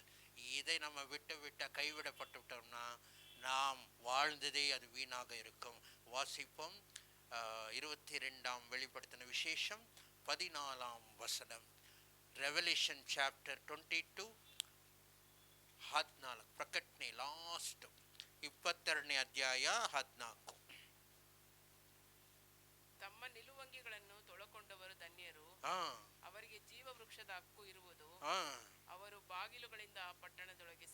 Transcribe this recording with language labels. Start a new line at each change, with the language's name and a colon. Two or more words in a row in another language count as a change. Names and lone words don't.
Tamil: இதை நம்ம விட்ட கைவிடப்பட்டுவிட்டோம்னா நாம் வாழ்ந்ததே அது வீணாக இருக்கும். வாசிப்போம் 22ஆம் வெளிப்படுத்தின விசேஷம் 14ஆம் வசனம்.
English: Revelation chapter 22:14.
Kannada: ಪ್ರಕಟಣೆ ಲಾಸ್ಟ್ 22ನೇ ಅಧ್ಯಾಯ 14. ತಮ್ಮ ನಿಲುವಂಗಿಗಳನ್ನು ತೊಳಕೊಂಡವರು ಧನ್ಯರು, ಅವರಿಗೆ ಜೀವ ವೃಕ್ಷದ ಹಕ್ಕು ಇರುವುದು, ಅವರು ಬಾಗಿಲುಗಳಿಂದ ಆ ಪಟ್ಟಣದೊಳಗೆ